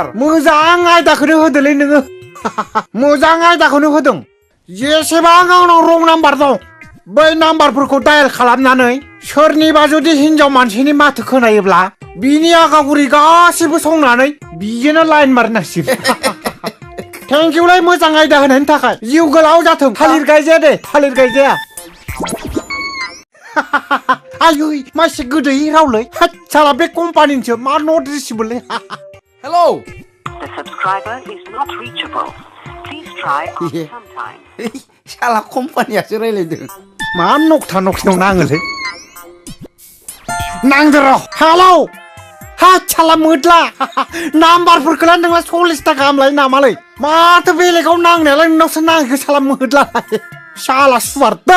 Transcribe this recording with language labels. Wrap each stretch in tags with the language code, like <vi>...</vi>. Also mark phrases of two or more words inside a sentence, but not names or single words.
<brx>मोजां आयदाखौनो होदोलै नोङो मोजां आयदाखौनो होदों जेसेबां आंनाव रं नाम्बार दं बै नाम्बारफोरखौ डायेल खालामनानै सोरनिबा जुदि हिनजाव मानसिनि माथो खोनायोब्ला बिनि आगागुरि गासिबो संनानै बिजोंनो लाइन मारनांसिगोन थेंकिउलाय मोजां आयदा होनायनि थाखाय जिउ गोलाव जाथों थालिर गायजाया दे थालिर गायजाया आयै मासे गोदै रावलै होद साला बे कम्पानिनिसो मा नट रिसिबोलै हेलौ</brx> <en>The subscriber is not reachable. Please try after some time.</en> <brx>साला कम्पानियासो रायलायदों मा नकथा नकथायाव नाङोलै नांदो र' हेलौ हा साला मोदला नाम्बारफोरखौलाय नोंला 40 गाहाम लायो नामालै माथो बेलेगाव नांनायालाय नोंनावसो नाङो साला मोदला साला सुवार दोन</brx>